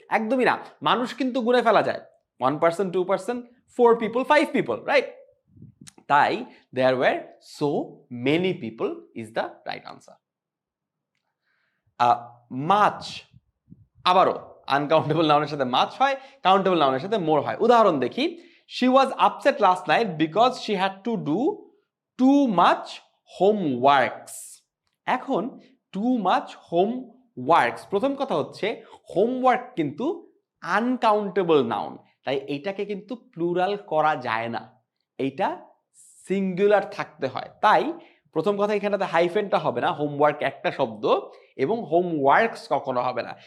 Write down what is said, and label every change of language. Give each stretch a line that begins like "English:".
Bangla: একদমই না, মানুষ কিন্তু গুণে ফেলা যায়, 1%, 2%, 4 people, 5 people, রাইট?
English: তাই there were so many people is the right answer.
Bangla: Much আবারও আনকাউন্টেবল নাউনের সাথে মাচ হয়, কাউন্টেবল নাউনের সাথে মোর হয়। উদাহরণ দেখি,
English: she was upset last night because she had to do too much homeworks।
Bangla: এখন too much homeworks, প্রথম কথা হচ্ছে হোমওয়ার্ক কিন্তু আনকাউন্টেবল নাউন, তাই এইটাকে কিন্তু প্লুরাল করা যায় না, এইটা সিঙ্গুলার থাকতে হয়। তাই প্রথম কথা, এখানেতে হাইফেনটা হবে না, হোমওয়ার্ক একটা শব্দ, এবং হোমওয়ার্কস কখনো হবে না।